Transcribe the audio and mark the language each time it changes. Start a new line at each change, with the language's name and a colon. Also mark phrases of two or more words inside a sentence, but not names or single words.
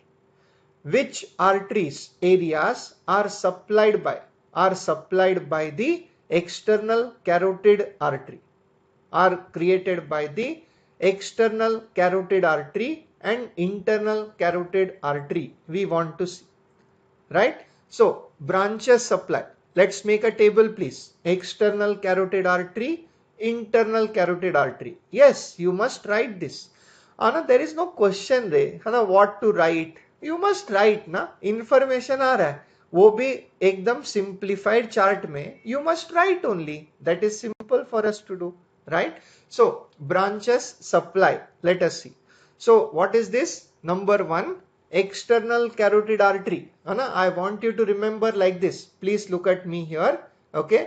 English: Which arteries areas are supplied by the external carotid artery, are created by the external carotid artery and internal carotid artery, we want to see, right? So branches supply. Let's make a table, please. External carotid artery, internal carotid artery. Yes, you must write this. Anna, there is no question रे,
Hindi: है ना,
English: what to write. You must write
Hindi: ना. Information आ रहा है. वो भी एकदम
English: simplified chart
Hindi: में.
English: You must write only. That is simple for us to do, right? So branches supply. Let us see. So what is this? Number one, external carotid artery. Anna, I want you to remember like this. Please look at me here. Okay.